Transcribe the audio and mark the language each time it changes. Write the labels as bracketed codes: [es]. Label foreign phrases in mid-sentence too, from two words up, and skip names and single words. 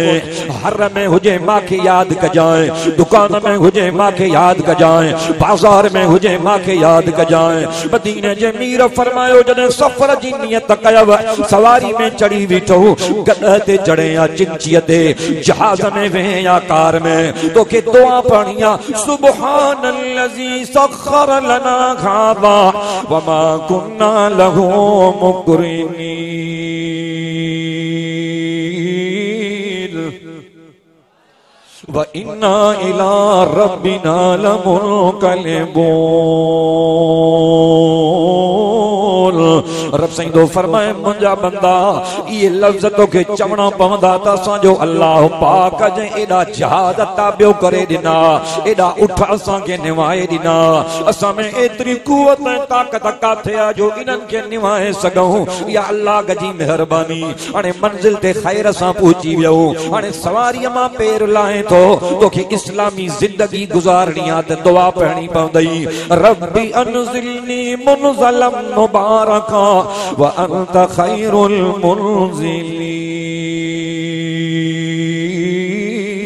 [sd] हर में हुजे मांखे यादि कजांइ, दुकान में हुजे मांखे यादि कजांइ, बाज़ार में हुजे मांखे यादि कजांइ। मदीने जे मीर फरमायो जॾहिं सफ़र जी नियत कयव, सवारी में चढ़ी बीठो, गॾह ते चढ़े या चिंचीअ ते, जहाज़ में वें या कार में, तोखे दुआ पढ़णी आहे [ar] سبحان الذي سخر لنا هذا وما كنا له مقرنين وإنا إلى ربنا لمنقلبون. [sd] रब साईं दो फरमाए मुंहिंजा बंदा ये लफ्ज़ तोखे चवणा पवंदा त असांजो अल्लाह पाक जे एॾा जहाज ताबियो करे ॾिना, एॾा उठ असांखे निवाए ॾिना, असां में एतिरी कुवत ऐं ताक़त काथे आहे जो इन्हनि खे निवाए सघूं। या अल्लाह जी महिरबानी, हाणे मंज़िल ते ख़ैर सां पहुची वियो, हाणे सवारीअ मां पेर लाहे थो, तोखे इस्लामी जिंदगी गुज़ारणी आहे त दुआ पढ़णी पवंदई [ar] رب أنزلني منزلا مباركا وأنت خير المنزلين.